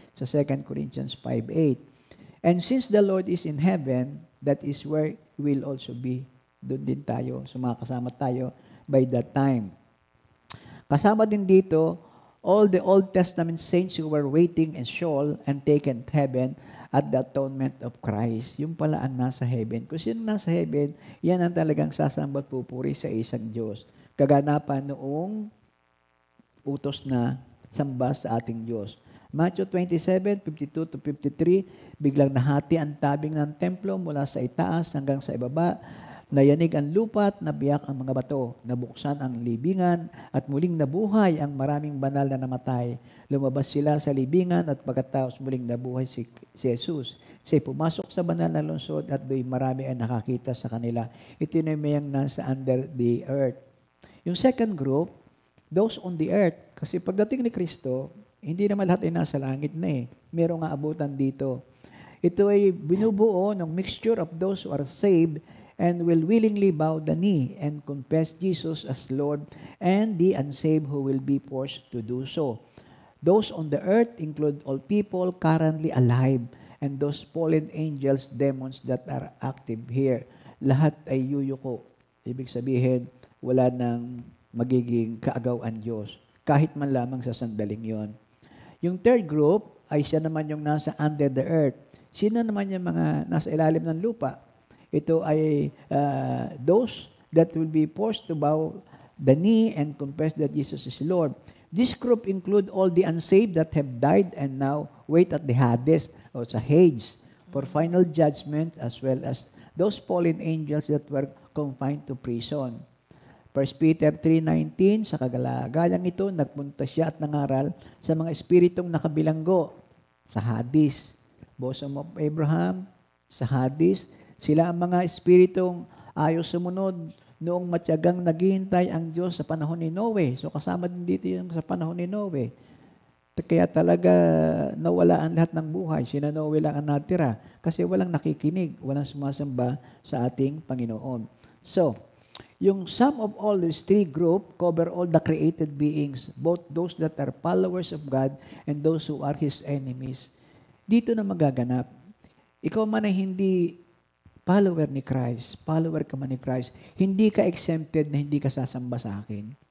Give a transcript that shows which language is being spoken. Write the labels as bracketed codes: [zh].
[en] Sa 2 Corinthians 5:8. And since the Lord is in heaven, that is where we will also be. [tl] Doon din tayo, sumakasama tayo [en] by that time. [tl] Kasama din dito, [en] all the Old Testament saints who were waiting in Sheol and taken to heaven at the atonement of Christ. [tl] Yung pala ang nasa heaven. Kung sino nasa heaven, yan ang talagang sasamba at pupuri sa isang Diyos. Kaganapan noong utos na samba sa ating Diyos. Matthew 27:52 to 53, biglang nahati ang tabing ng templo mula sa itaas hanggang sa ibaba. Nayanig ang lupa at nabiyak ang mga bato. Nabuksan ang libingan at muling nabuhay ang maraming banal na namatay. Lumabas sila sa libingan at pagkatapos muling nabuhay si Jesus. Siya'y pumasok sa banal na lungsod at do'y marami ang nakakita sa kanila. Ito na yung nasa [en] under the earth. [tl] Yung [en] second group, those on the earth. [tl] Kasi pagdating ni Kristo, hindi naman lahat ay nasa langit na eh. Merong aabutan dito. Ito ay binubuo ng [en] mixture of those who are saved and will willingly bow the knee and confess Jesus as Lord, and the unsaved who will be forced to do so. Those on the earth include all people currently alive and those fallen angels, demons that are active here. [tl] Lahat ay yuyuko. Ibig sabihin, wala nang magiging kaagawan Diyos, kahit man lamang sa sandaling yon. Yung [en] third group [tl] ay siya naman yung nasa [en] under the earth. [tl] Sino naman yung mga nasa ilalim ng lupa? Ito ay [en] those that will be forced to bow the knee and confess that Jesus is Lord. This group include all the unsaved that have died and now wait at the Hades or sa Hades for final judgment, as well as those fallen angels that were confined to prison. [tl] 1 Peter 3:19, sa kagalagalang ito, nagpunta siya at nangaral sa mga espiritong nakabilanggo sa Hades, bosom of Abraham, sa Hades. Sila ang mga espiritong ayaw sumunod noong matyagang naghihintay ang Diyos sa panahon ni Noe. So kasama din dito yung sa panahon ni Noe. Kaya talaga nawala ang lahat ng buhay. Sina Noe lang ang natira kasi walang nakikinig, walang sumasamba sa ating Panginoon. [en] So, yung sum of all these three groups cover all the created beings, both those that are followers of God and those who are His enemies. [tl] Dito na magaganap. Ikaw man ay hindi follower ni Christ, follower ka man ni Christ, hindi ka exempted na hindi ka sasamba sa akin.